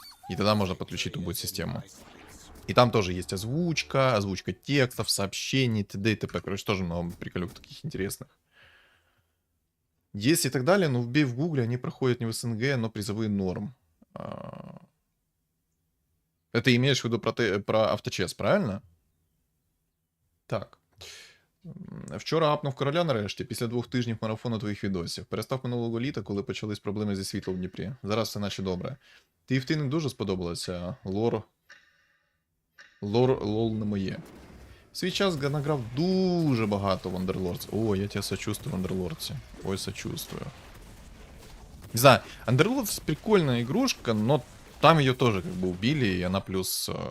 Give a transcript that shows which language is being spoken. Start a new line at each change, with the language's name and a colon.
Russian: И тогда можно подключить любую систему. И там тоже есть озвучка текстов, сообщений, т.д. и т.п. Короче, тоже много приколюк таких интересных. Есть и так далее, но вбей в гугле, они проходят не в СНГ, но призовые норм. Это имеешь в виду про авточес, правильно? Так.
Ukrainian: Вчора апнув короля нарешті, після 2 тижнів марафону твоїх відосів. Перестав минулого літа, коли почались проблеми зі світлом в Дніпрі. Зараз все наче добре. TFT не дуже сподобалося, лол не моє. В свій час награв дуже багато в Underlords.
Russian: О, я тебе сочувствую в Underlords. Ой, сочувствую. Не знаю, Underlords прикольная игрушка, но там ее тоже как бы убили, и она плюс...